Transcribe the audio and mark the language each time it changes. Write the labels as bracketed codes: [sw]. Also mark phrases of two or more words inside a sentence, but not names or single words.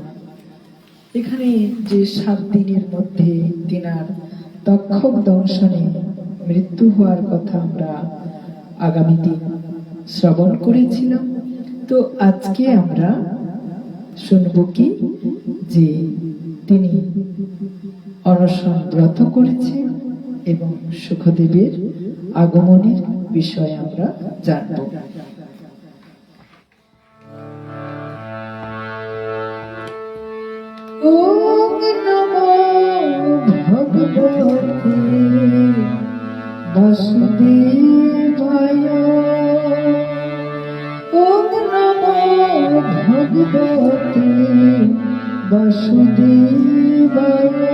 [bn] এখানে যে 7 দিনের মধ্যে তিনার তক্ষক দংশনে মৃত্যু হওয়ার কথা আমরা আগামী দিন শ্রবণ করেছিলাম। তো আজকে আমরা শুনব কি, যে তিনি অনশন ব্রত করেছেন এবং শুকদেবের আগমনের বিষয়ে আমরা জানব। [sa] ওম নমো ভগবতে বাসুদেবায়। ওম নমো ভগবতে বাসুদেবায়।